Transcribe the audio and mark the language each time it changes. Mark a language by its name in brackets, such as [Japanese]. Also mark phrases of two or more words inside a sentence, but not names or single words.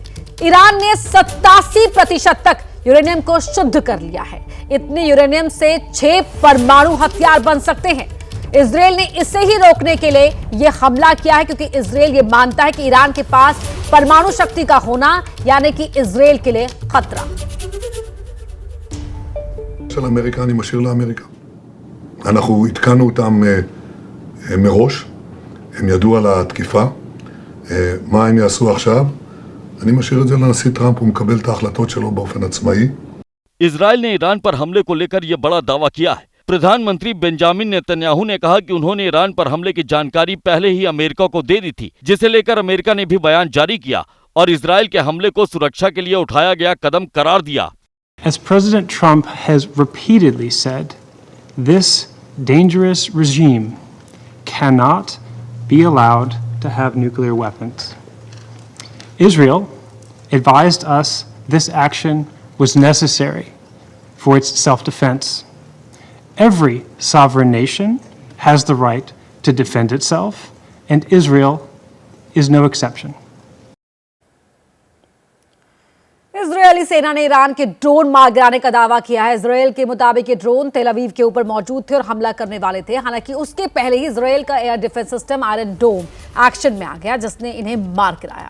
[Hindi] ईरान ने 87% तक यूरेनियम को शुद्ध कर लिया है। इतने यूरेनियम से 6 परमाणु हथियार बन सकते हैं। इजराइल ने इसे ही रोकने के लिए यह हमला किया है, क्योंकि इजराइल ये मानता है कि ईरान के पास परमाणु शक्ति का होना यानी कि इजराइल के लिए खतरा। [Hebrew] של אמריקה אני משאיר לאמריקה. אנחנו התקנו אותם מראש, הם ידעו על התקיפה. מה הם יעשו עכשיו? אני משאיר את זה לנשיא טראמפ, הוא מקבל את ההחלטות שלו באופן עצמאי. [Hindi] इजराइल ने ईरान पर हमले को लेकर यह बड़ा दावा किया है। प्रधानमंत्री बेंजामिन नेतन्याहू ने कहा कि उन्होंने ईरान पर हमले की जानकारी पहले ही अमेरिका को दे दी थी, जिसे लेकर अमेरिका ने भी बयान जारी किया और इजराइल के हमले को सुरक्षा के लिए उठाया गया कदम करार दिया। [English] As President Trump has repeatedly said, this dangerous regime cannot be allowed to have nuclear weapons. Israel advised us this action was necessary for its self-defense. Every sovereign nation has the right to defend itself, and Israel is no exception. [Hindi] इजरायली सेना ने ईरान के ड्रोन मार गिराने का दावा किया है। इजरायल के मुताबिक ये ड्रोन तेल अवीव के ऊपर मौजूद थे और हमला करने वाले थे। हालांकि उसके पहले ही इजरायल का [English] air defense system [Hindi] आयरन डोम एक्शन में आ गया, जिसने इन्हें मार गिराया।